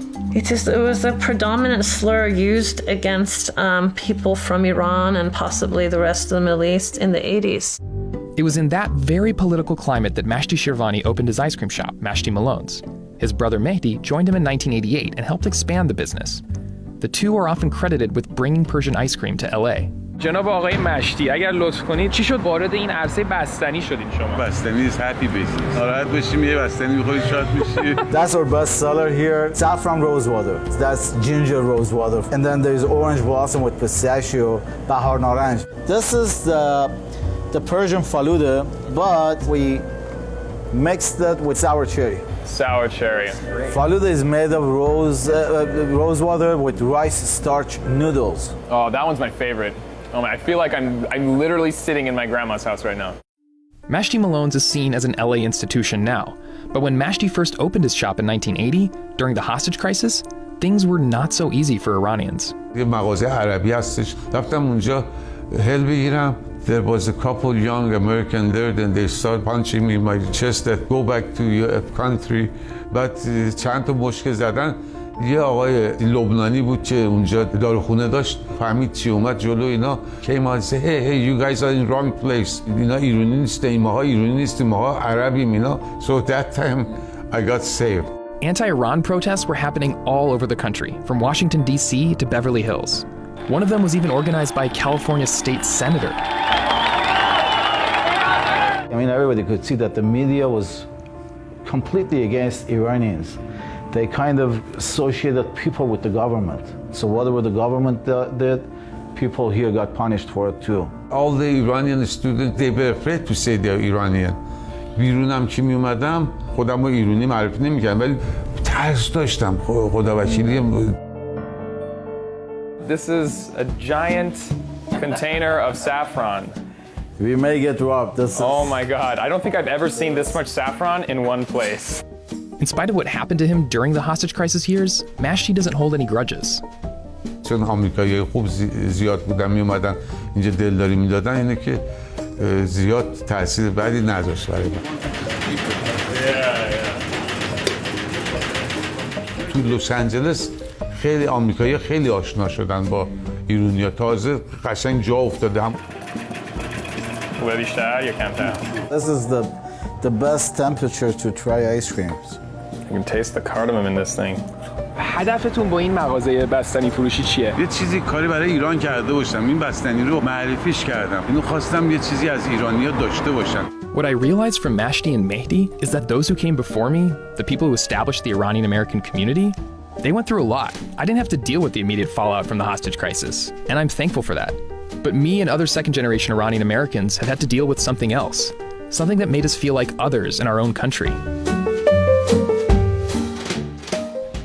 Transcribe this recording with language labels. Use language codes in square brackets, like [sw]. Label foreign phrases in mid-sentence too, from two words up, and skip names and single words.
[en] It was a predominant slur used against people from Iran and possibly the rest of the Middle East in the 80s. It was in that very political climate that Mashti Shirvani opened his ice cream shop, Mashti Malone's. His brother Mehdi joined him in 1988 and helped expand the business. The two are often credited with bringing Persian ice cream to LA. [fa] جناب آقای مشتی اگر لطف کنید چی شد وارد این عرصه بستنی شدین شما؟ [en] بستنی is happy business. [fa] ناراحت باشیم یه بستنی می‌خورید شاد میشی. [en] That's our best seller here. Saffron rose water. That's ginger rose water. And then there's orange blossom with pistachio, [fa] بهار نارنج. [en] This is the Persian faluda, but we mixed it with sour cherry. Sour cherry. Faluda is made of rose water with rice starch noodles. Oh, that one's my favorite. Oh man, I feel like I'm literally sitting in my grandma's house right now. Mashti Malone's is seen as an LA institution now, but when Mashti first opened his shop in 1980, during the hostage crisis, things were not so easy for Iranians. [fa] یه مغازه عربی هستش. رفتم اونجا هل بگیرم. [en] There was a couple young American there, then they started punching me in my chest that go back to your country. [fa] بعد چند تا مشکل زدن. یه آقای لبنانی بود که اونجا داروخونه داشت، فهمید چی اومد جلو اینا. [en] came out and said, hey, you guys are in wrong place. [fa] اینا ایرانی نیستیم، ماها ایرانی نیستیم، ماها عربیم اینا. [en] So that time I got saved. Anti-Iran protests were happening all over the country, from Washington, D.C. to Beverly Hills. One of them was even organized by a California state senator. I mean, everybody could see that the media was completely against Iranians. They kind of associated people with the government. So whatever the government did, people here got punished for it too. All the Iranian students, they were afraid to say they're Iranian. [fa] بیرونم که می اومدم خودم رو ایرانی معرفی نمی‌کردم ولی ترس داشتم خدا وکیلی. [en] This is a giant container of saffron. We may get robbed. Oh my God, I don't think I've ever seen this much saffron in one place. In spite of what happened to him during the hostage crisis years, Mashti doesn't hold any grudges. [fa] چون آمریکایی خوب زیاد بودن می اومدن اینجا دلداری میدادن اینه که زیاد تاثیر بدی نداشت برای من. تو لس آنجلس خیلی آمریکایی خیلی آشنا شدن با ایرانی‌ها تازه قشنگ جا افتاده هم. [en] This is the best temperature to try ice creams. You can taste the cardamom in this thing. [fa] هدفتون با این مغازه بستنی فروشی چیه؟ یه چیزی کاری برای ایران کرده باشم. این بستنی رو معرفیش کردم. اینو خواستم یه چیزی از ایرانی‌ها داشته باشن. [en] What I realized from Mashti and Mehdi is that those who came before me, the people who established the Iranian-American community, they went through a lot. I didn't have to deal with the immediate fallout from the hostage crisis, and I'm thankful for that. But me and other second-generation Iranian Americans have had to deal with something else, something that made us feel like others in our own country.